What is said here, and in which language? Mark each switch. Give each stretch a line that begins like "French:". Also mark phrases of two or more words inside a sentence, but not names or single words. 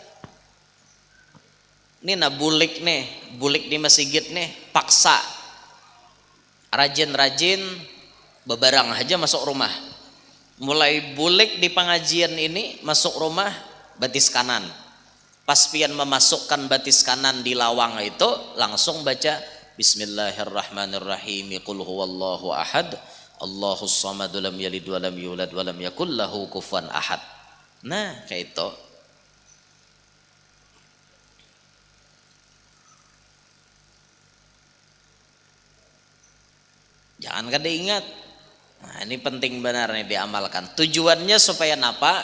Banjar: Ini bulik di masjid nih, paksa. Rajin-rajin bebarang aja masuk rumah. Mulai bulik di pengajian ini masuk rumah batis kanan. Pas pian memasukkan batis kanan di lawang itu langsung baca
Arabic: بسم الله الرحمن الرحيم، قل هو الله أحد، الله الصمد، لم يلد ولم يولد ولم يكن له كفوا أحد.
Banjar: Nah kayak itu. Jangan kada ingat. Nah, ini penting benar nih diamalkan. Tujuannya supaya apa?